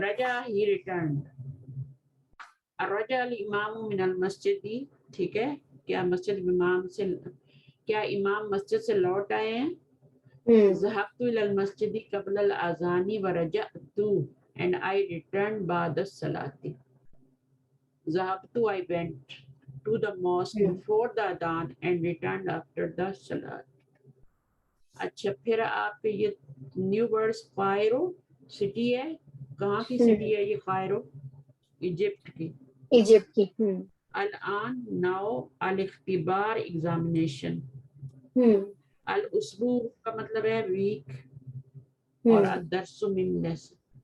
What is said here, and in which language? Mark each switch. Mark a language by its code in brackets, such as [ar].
[ar] رجا [en] He returned. [ar] رجا الامام من المسجد. [ur] ٹھیک ہے, کیا مسجد امام سے, کیا امام مسجد سے لوٹ آئے ہیں. [ar] ذهبت الى المسجد قبل الاذان ورجعت [en] and I returned [ar] بعد الصلاة. ذهبت, [en] I went to the mosque before the adhan and returned after the salat. [ur] اچھا, پھر آپ کے یہ نیو ورڈز, قائرو سٹی ہے, کہاں کی سٹی ہے یہ قائرو, ایجپٹ کی. ایجپٹ کی. [ar] الان ناؤ, الاختبار ایگزامینیشن. [ur] الاسبوع کا مطلب ہے ویک, اور الدرس من لیسن.